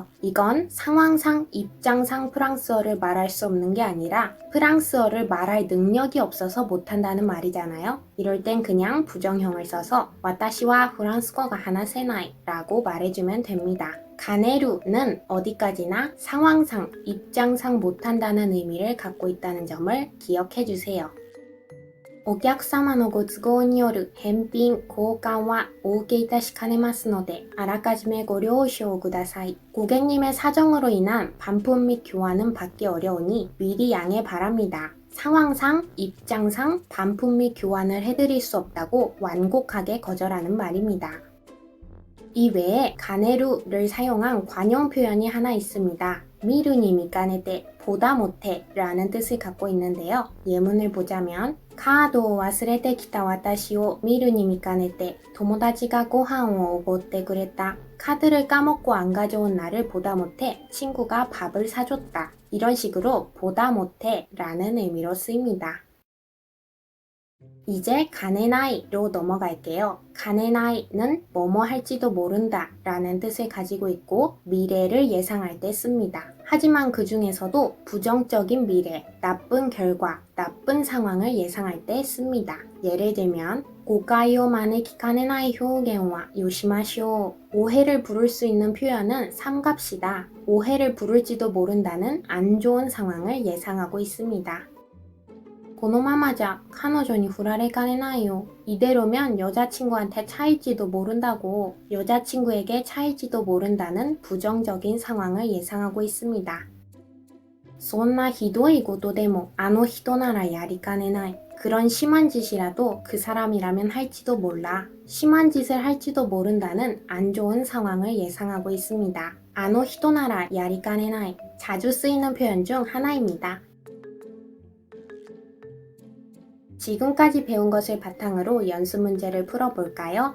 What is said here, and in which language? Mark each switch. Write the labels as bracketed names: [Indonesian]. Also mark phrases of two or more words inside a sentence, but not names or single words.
[Korean] 이건 상황상, 입장상 프랑스어를 말할 수 없는 게 아니라 프랑스어를 말할 능력이 없어서 못한다는 말이잖아요. 이럴 땐 그냥 부정형을 써서 [Japanese] 私はフランス語が話せない [Korean] 라고 말해주면 됩니다. 가네루는 어디까지나 상황상, 입장상 못한다는 의미를 갖고 있다는 점을 기억해 주세요. [Japanese] お客様のご都合による返品交換はお受けいたしかねますのであらかじめご了承ください. [Korean] 고객님의 사정으로 인한 반품 및 교환은 받기 어려우니 미리 양해 바랍니다. 상황상, 입장상 반품 및 교환을 해드릴 수 없다고 완곡하게 거절하는 말입니다. 이 외에 가네루를 사용한 관용 표현이 하나 있습니다. [Japanese] 見るに見かねて, [Korean] 보다 못해 라는 뜻을 갖고 있는데요. 예문을 보자면 [Japanese] 카드 を忘れてきた私を見るに見かねて友達がご飯をおごってくれた. [Korean] 카드를 까먹고 안 가져온 나를 보다 못해 친구가 밥을 사줬다. 이런 식으로 보다 못해 라는 의미로 쓰입니다. 이제 가네나이로 넘어갈게요. 가네나이는 뭐뭐 할지도 모른다 라는 뜻을 가지고 있고 미래를 예상할 때 씁니다. 하지만 그 중에서도 부정적인 미래, 나쁜 결과, 나쁜 상황을 예상할 때 씁니다. 예를 들면 [Japanese] 誤解を招きかねない表現はよしましょう. [Korean] 오해를 부를 수 있는 표현은 삼갑시다. 오해를 부를지도 모른다는 안 좋은 상황을 예상하고 있습니다. [Japanese] このままじゃ彼女に振られかねないよ. [Korean] 이대로면 여자친구한테 차일지도 모른다고. 여자친구에게 차일지도 모른다는 부정적인 상황을 예상하고 있습니다. [Japanese] そんなひどいことでもあの人ならやりかねない. [Korean] 그런 심한 짓이라도 그 사람이라면 할지도 몰라. 심한 짓을 할지도 모른다는 안 좋은 상황을 예상하고 있습니다. [Japanese] あの人ならやりかねない. [Korean] 자주 쓰이는 표현 중 하나입니다. 지금까지 배운 것을 바탕으로 연습 문제를 풀어볼까요?